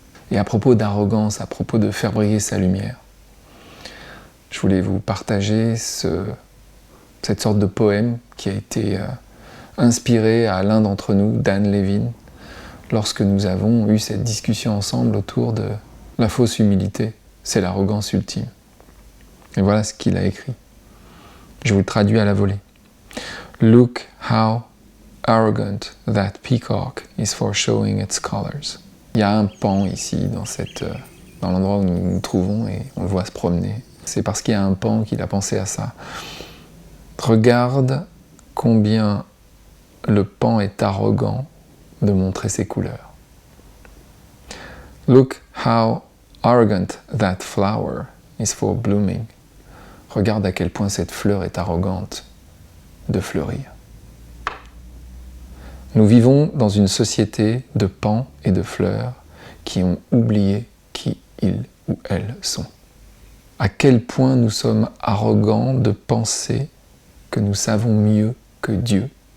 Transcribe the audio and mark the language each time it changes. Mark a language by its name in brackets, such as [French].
[French] Et à propos d'arrogance, à propos de faire briller sa lumière, je voulais vous partager cette sorte de poème qui a été inspiré à l'un d'entre nous, Dan Levin, lorsque nous avons eu cette discussion ensemble autour de la fausse humilité, c'est l'arrogance ultime. Et voilà ce qu'il a écrit. Je vous le traduis à la volée. [English] Look how arrogant that peacock is for showing its colors. [French] Il y a un paon ici, dans l'endroit où nous nous trouvons, et on le voit se promener. C'est parce qu'il y a un paon qu'il a pensé à ça. Regarde combien le paon est arrogant de montrer ses couleurs. [English] Look how arrogant that flower is for blooming. [French] Regarde à quel point cette fleur est arrogante de fleurir. Nous vivons dans une société de pans et de fleurs qui ont oublié qui ils ou elles sont. À quel point nous sommes arrogants de penser que nous savons mieux que Dieu.